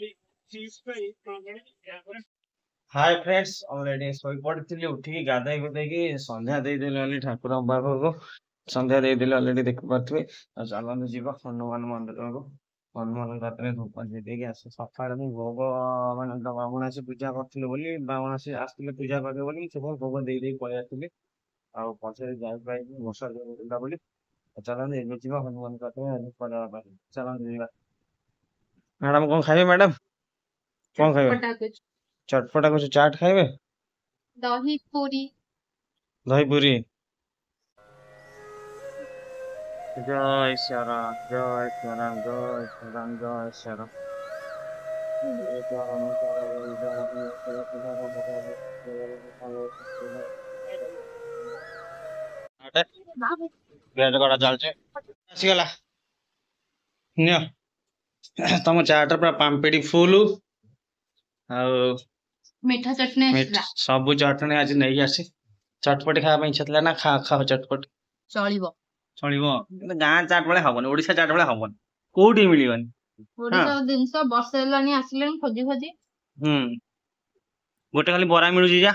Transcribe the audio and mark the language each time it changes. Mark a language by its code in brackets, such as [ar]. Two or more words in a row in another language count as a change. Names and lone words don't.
[en] Hi friends [or] ଅଲରେଡି ଶୋଇପଡିଥିଲି ଉଠିକି ଗାଧେଇ ଗୁଧେଇକି ସନ୍ଧ୍ୟା ଦେଇଦେଲି ଅଲି ଠାକୁରଙ୍କ ପାଖକୁ ସନ୍ଧ୍ୟା ଦେଇଦେଲି ଅଲରେଡି ଦେଖିପାରୁଥିବେ ଆଉ ଚାଲନ୍ତୁ ଯିବା ହନୁମାନ ମନ୍ଦିରକୁ ହନୁମାନ ପାଖରେ ଧୂପ ଦେଇକି ଆସେ ସକାଳେ ମୁଁ ଭୋଗ ମାନେ ବାମୁଣ ଆସି ପୂଜା କରିଥିଲେ ବୋଲି ବାମୁଣ ଆସି ଆସିଥିଲେ ପୂଜା କରିବେ ବୋଲି ସେ ଭୋଗ ଦେଇକି ପଳେଇ ଆସିଥିଲି ଆଉ ପଛରେ ଯାଇପାଇଲି ବର୍ଷା ଥିଲା ବୋଲି ଚାଲନ୍ତୁ ଏବେ ଯିବା ହନୁମାନ ପାଖରେ କରିବା ପାଇଁ ଚାଲନ୍ତୁ ଯିବା। ମ୍ୟାଡାମ କଣ ଖାଇବେ ମ୍ୟାଡାମ କଣ ଖାଇବେ ଚଟପଟା [hi] कुछ चाट खाइबे दही पूरी दही पूरी जय श्रीराम जय श्रीराम जय श्रीराम जय श्रीराम [or] ପିଆଜ କଟା ଚାଲିଛି ଆସିଗଲା ନିଅ ତମ ଚାଟ ପୁରା ପାମ୍ପେଡି ଫୁଲ ଆଉ [hi] मीठा चटनी [or] ସବୁ ଚଟଣି ଆଜି ନେଇକି ଆସି ଚଟପଟି ଖାଇବା ପାଇଁ ଇଚ୍ଛା ଥିଲା ନା ଖାଅ ଚଟପଟି चलिबो ଚଳିବ କିନ୍ତୁ ଗାଁ ଚାଟ ଭଳିଆ ହବନି ଓଡିଶା ଚାଟ ଭଳିଆ ହବନି କୋଉଠି ମିଳିବନି ଓଡିଶା ଜିନିଷ ବର୍ଷେ ହେଲାଣି ଆସିଲେଣି ଖୋଜି ଖୋଜି ହୁଁ ଗୋଟେ ଖାଲି ବରା ମିଳୁଛି ଯା